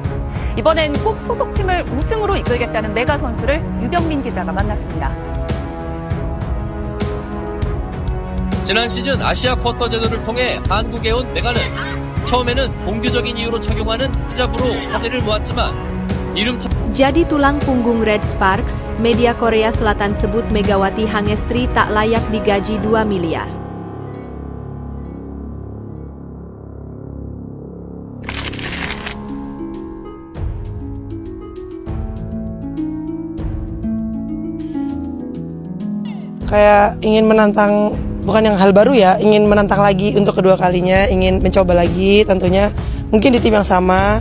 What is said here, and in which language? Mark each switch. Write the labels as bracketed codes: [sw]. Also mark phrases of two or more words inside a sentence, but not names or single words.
[ko] 이번엔 꼭 소속팀을 우승으로 이끌겠다는 메가 선수를 유병민 기자가 만났습니다. 지난 시즌 아시아 쿼터 제도를 통해 한국에 온 메가는 처음에는 종교적인 이유로 착용하는 히잡으로 화제를 모았지만 [id] Jadi tulang punggung Red Sparks, media Korea Selatan sebut Megawati Hangestri tak layak digaji 2 miliar. Kayak ingin menantang, bukan yang hal baru ya, ingin menantang lagi untuk kedua kalinya, ingin mencoba lagi tentunya, mungkin di tim yang sama.